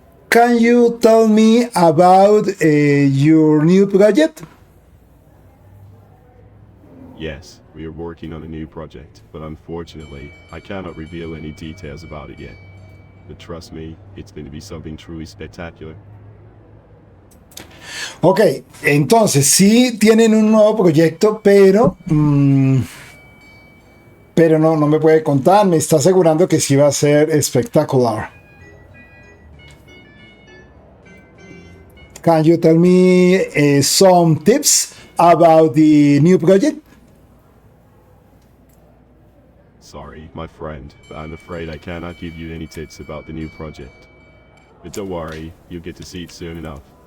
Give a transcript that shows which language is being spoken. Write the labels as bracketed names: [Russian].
[English] Can you tell me about your new project? Yes, we are working on a new project, but unfortunately, I cannot reveal any details about it yet. But trust me, it's going to be something truly spectacular. [Spanish] Ok, entonces sí tienen un nuevo proyecto, pero no me puede contar, me está asegurando que sí va a ser espectacular. [English] Can you tell me some tips about the new project? Sorry, my friend, but I'm afraid I cannot give you any tips about the new project. But don't worry, you'll get to see it soon enough.